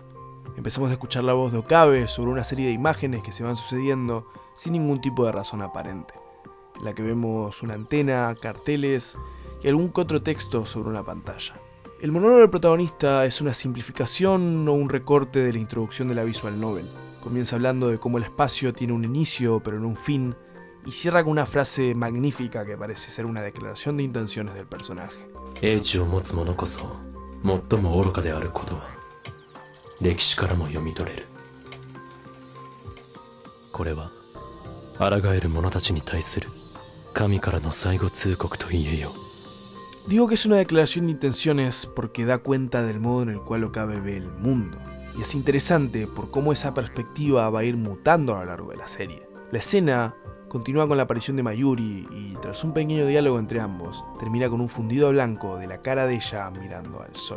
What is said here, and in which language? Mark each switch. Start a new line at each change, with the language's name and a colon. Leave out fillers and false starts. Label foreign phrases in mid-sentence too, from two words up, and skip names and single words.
Spanish: Empezamos a escuchar la voz de Okabe sobre una serie de imágenes que se van sucediendo sin ningún tipo de razón aparente, en la que vemos una antena, carteles y algún que otro texto sobre una pantalla. El monólogo del protagonista es una simplificación o un recorte de la introducción de la visual novel. Comienza hablando de cómo el espacio tiene un inicio pero no un fin, y cierra con una frase magnífica que parece ser una declaración de intenciones del personaje.
Japanese: 英知を持つ者こそ最も愚かであることは歴史からも読み取れる。これは抗える者たちに対する神からの最後通告と言えよう。
Spanish: Digo que es una declaración de intenciones porque da cuenta del modo en el cual Okabe ve el mundo, y es interesante por cómo esa perspectiva va a ir mutando a lo largo de la serie. La escena continúa con la aparición de Mayuri y, tras un pequeño diálogo entre ambos, termina con un fundido blanco de la cara de ella mirando al sol.